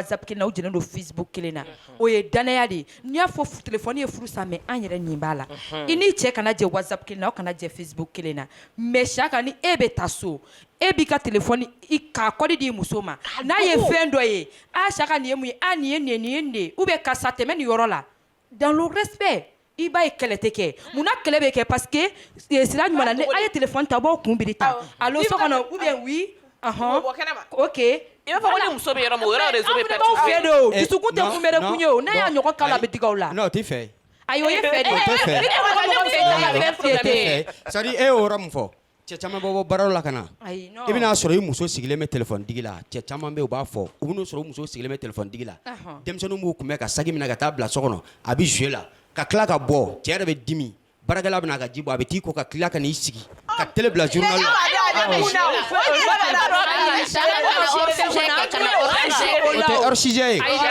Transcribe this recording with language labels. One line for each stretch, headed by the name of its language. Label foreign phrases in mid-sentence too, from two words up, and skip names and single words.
Bambara: WhatsApp kelen na u jɛlen don Facebook kelen na o ye danaya de ye n'i y'a fɔ téléphone ye furu sa mais an yɛrɛ nin b'a la i ni cɛ kana jɛ WhatsApp kelen na aw kana jɛ Facebook kelen na mais Saka ni e bɛ taa so e b'i ka téléphone k'a kɔdi di muso ma n'a ye fɛn dɔ ye Saka nin ye mun ye nin ye nin ye
French: ou bien
Bambara: karisa tɛmɛ nin yɔrɔ la
French: dans le respect
Bambara: i b'a ye kɛlɛ tɛ kɛ munna kɛlɛ bɛ kɛ
French: parce que
Bambara: sira ɲuman na ni a ye téléphone ta b'aw kun biri ta allo so kɔnɔ
French: ou bien oui ok
Bambara: i b'a fɔ ko ni muso bɛ yɔrɔ min o yɔrɔ réseau bɛ pɛrɛn aw fɛ de o dusukun tɛ kunbɛrɛ kun ye o n'a y'a ɲɔgɔn k'a la a bɛ digi aw la non o tɛ fɛ ayi o ye fɛ de
French: c'est à dire
Bambara: e y'o yɔrɔ min fɔ cɛ caman bɛ bɔ baara la ka na i bɛna sɔrɔ i muso sigilen bɛ téléphone digi la cɛ caman bɛ u b'a fɔ u bɛn'o sɔrɔ u muso sigilen bɛ téléphone digi la denmisɛnninw b'u kunbɛn ka sagi minɛ ka taa bila so kɔnɔ a bɛ jouer la ka tila ka bɔ cɛ yɛrɛ bɛ dimi baarakɛla bɛna ka ji bɔ a bɛ t'i ko ka tila ka n'i sigi ka télé bila journal la
French: hors sujet
Bambara: ye